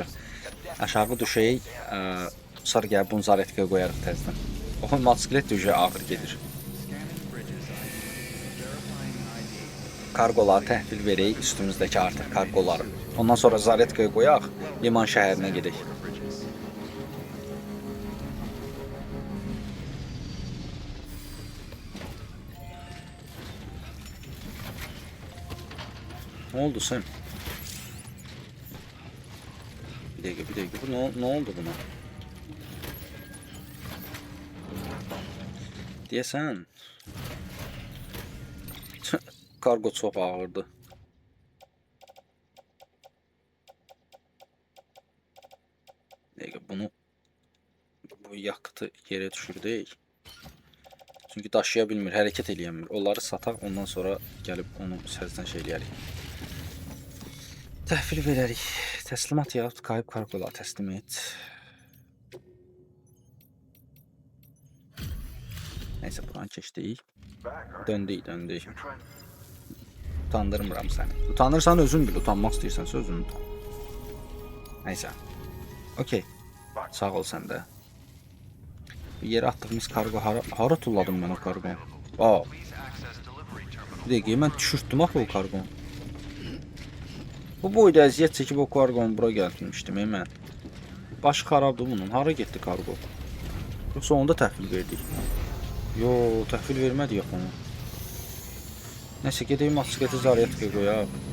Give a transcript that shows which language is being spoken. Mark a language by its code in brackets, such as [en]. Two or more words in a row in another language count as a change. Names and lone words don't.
[az] Aşağı düşək. Sonra gəlib bunu zaretkaya qoyarıq təzdən. O motosiklet də ağır gedir. Kargoları təhvil verək üstümüzdəki artıq kargoları. Ondan sonra zaretkaya qoyaq, liman şəhərinə gedək. [tr] Ne oldu sen? Bir dakika. Bu ne oldu buna? [az] Deyəsən. Kargo çox ağırdı. [tr] Bir dakika, bu yakıtı yere düşürdük. [az] Çünkü daşıya bilmir, hərəkət eləyəmir. Onları sataq, ondan sonra gəlib onu səzdən şeyləyərik. Təhvil verərik. Təslimat yaxud kayıp kargolar təslim et. Neyse buranı keçdik. Döndük. Utandırmıram səni. Utanırsan özün bil, utanmaq istəyirsənsə özün utan. Neyse. Okey. Sağ ol sən də. [tr] Yere attığımız [az] kargo hara tulladım ben o kargonu? Aa. [tr] Bir dakika [az] mən düşürtdüm axı o kargonu. Bu boyda əziyyət çəkib o kargonu bura gətirmişdim mən. Başı xarabdır bunun. Hara getdi kargo? Yoxsa onda təhvil verdik? Yo, təhvil vermədik yox onu. Neyse gedeyim motosikleti zaryətkaya qoyaq.